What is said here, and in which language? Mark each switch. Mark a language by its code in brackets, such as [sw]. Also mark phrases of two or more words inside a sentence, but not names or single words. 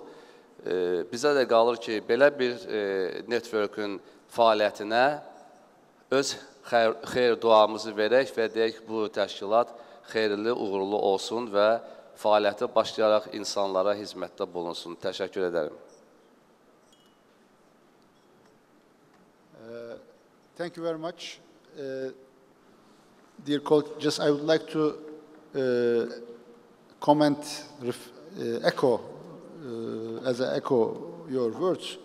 [az] Bizə də qalır ki, belə bir network'ün fəaliyyətinə öz xeyir duamızı verək və deyək bu təşkilat xeyirli, uğurlu olsun və fəaliyyətə başlayaraq insanlara hizmətdə bulunsun. Təşəkkür edərəm. [en] Thank you very much. Dear colleague, just I would like to comment, echo your words.